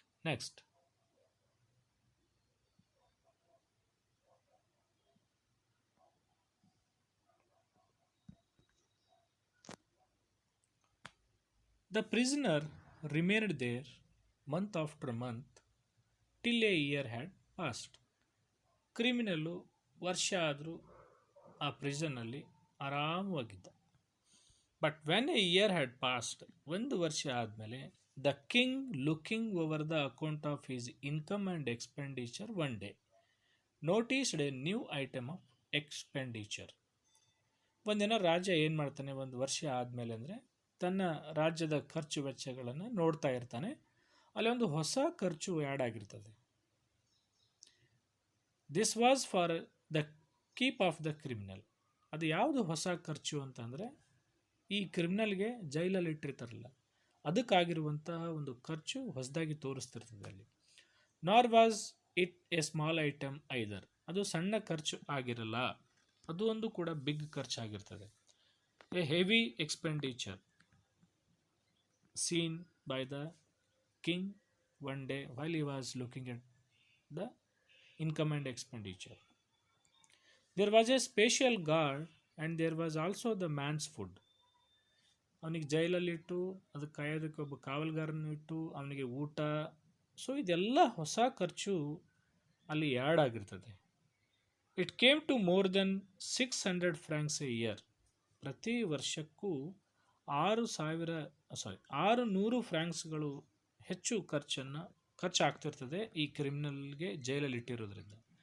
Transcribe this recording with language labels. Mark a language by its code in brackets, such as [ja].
[en] Next, the prisoner remained there month after month till a year had passed. [kn] Criminal ವರ್ಷ ಆದರೂ ಆ ಪ್ರಿಸನ್ನಲ್ಲಿ ಆರಾಮವಾಗಿದ್ದ. [en] but when a year had passed, [kn] ಒಂದು ವರ್ಷ ಆದಮೇಲೆ, [en] The king looking over the account of his income and expenditure one day noticed a new item of expenditure. [kn] ಒಂದಿನ ರಾಜ ಏನು ಮಾಡ್ತಾನೆ, ಒಂದು ವರ್ಷ ಆದಮೇಲೆ ಅಂದರೆ ತನ್ನ ರಾಜ್ಯದ ಖರ್ಚು ವೆಚ್ಚಗಳನ್ನು ನೋಡ್ತಾ ಇರ್ತಾನೆ. ಅಲ್ಲಿ ಒಂದು ಹೊಸ ಖರ್ಚು ಆ್ಯಡ್ ಆಗಿರ್ತದೆ. [en] This was for the keep of the criminal. [kn] ಅದು ಯಾವುದು ಹೊಸ ಖರ್ಚು ಅಂತಂದರೆ, ಈ ಕ್ರಿಮಿನಲ್ಗೆ ಜೈಲಲ್ಲಿ ಇಟ್ಟಿರ್ತಾರಲ್ಲ, ಅದಕ್ಕಾಗಿರುವಂತಹ ಒಂದು ಖರ್ಚು ಹೊಸದಾಗಿ ತೋರಿಸ್ತಿರ್ತದೆ ಅಲ್ಲಿ. [en] Nor was it a small item either. [kn] ಅದು ಸಣ್ಣ ಖರ್ಚು ಆಗಿರಲ್ಲ, ಅದು ಒಂದು ಕೂಡ big ಖರ್ಚಾಗಿರ್ತದೆ. [en] A heavy expenditure seen by the king one day while he was looking at the income and expenditure. There was a special guard and there was also the man's food. [kn] ಅವನಿಗೆ ಜೈಲಲ್ಲಿಟ್ಟು ಅದಕ್ಕೆ ಕಾಯೋದಕ್ಕೆ ಒಬ್ಬ ಕಾವಲ್ಗಾರನ ಇಟ್ಟು ಅವನಿಗೆ ಊಟ. So ಇದೆಲ್ಲ ಹೊಸ ಖರ್ಚು ಅಲ್ಲಿ ಆ್ಯಡ್ ಆಗಿರ್ತದೆ. [en] It came to more than 600 francs a year. [kn] ಪ್ರತಿ ವರ್ಷಕ್ಕೂ 600 ಫ್ರಾಂಕ್ಸ್ಗಳು ಹೆಚ್ಚು ಖರ್ಚಾಗ್ತಿರ್ತದೆ ಈ ಕ್ರಿಮಿನಲ್ಗೆ ಜೈಲಲ್ಲಿ ಇಟ್ಟಿರೋದ್ರಿಂದ.